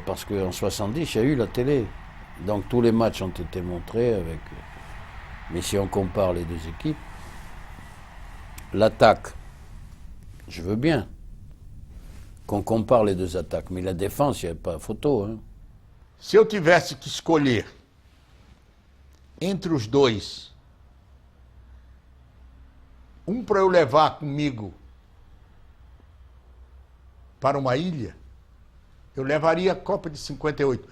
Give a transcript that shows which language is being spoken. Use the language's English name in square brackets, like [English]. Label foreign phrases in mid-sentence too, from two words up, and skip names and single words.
[French] Parce qu'en 70, il y a eu la télé. Donc tous les matchs ont été montrés avec... Mais si on compare les deux équipes, l'attaque, je veux bien qu'on compare les deux attaques, mais la défense, il n'y a pas photo. Hein. [Portuguese] Se eu tivesse que escolher entre os dois, um para eu levar comigo para uma ilha, eu levaria a Copa de 58.